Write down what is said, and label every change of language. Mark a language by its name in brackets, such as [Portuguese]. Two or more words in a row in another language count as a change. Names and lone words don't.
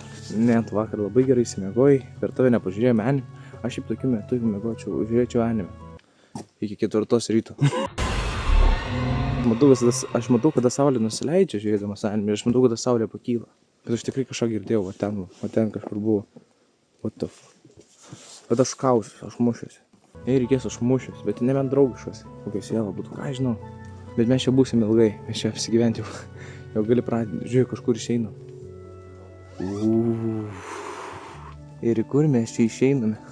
[Lithuanian] Net vakar labai gerai įsimiegojai, per tave nepažiūrėjome anime. Aš šiaip tokiu metu, jeigu miegočiau, žiūrėčiau anime. Iki 4 ryto. Aš matau, kada saulė nusileidžia žiūrėdamas anime, aš matau, kada saulė pakyla. Bet aš tikrai kažką girdėjau, va ten kažkur buvo. [English] What the fuck. [Lithuanian] Bet aš kausiu, aš mušiuosi. Jei reikės, aš mušiuosi, bet nebent draugiškas. Kokia siela būtų, ką žinau. Bet mes čia būsim ilgai, mes čia apsigyventi jau. Jau gali pradėti, žiūrėk, kažkur išeinu. Ir į kur mes čia išeiname?